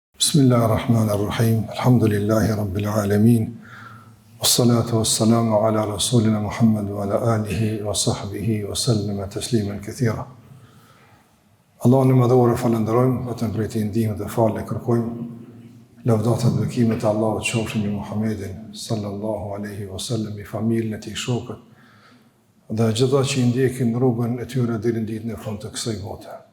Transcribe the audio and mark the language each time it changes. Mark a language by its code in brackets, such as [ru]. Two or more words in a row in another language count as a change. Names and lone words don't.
[ar] بسم الله الرحمن الرحيم. الحمد لله رب العالمين. والصلاة والسلام على رسولنا محمد وعلى آله وصحبه وسلم تسليما كثيرا. [sq] Allahun e madhur falenderojmë, vetëm prej tij ndihmë dhe falë kërkojmë. Lavdata dhe bekimet e Allahut qofshin mbi Muhammedin [ar] صلى الله عليه وسلم, [sq] i familjen e tij, shokët dhe gjithë ata që i ndjekin rrugën e tyre deri në ditën e fundit të kësaj bote.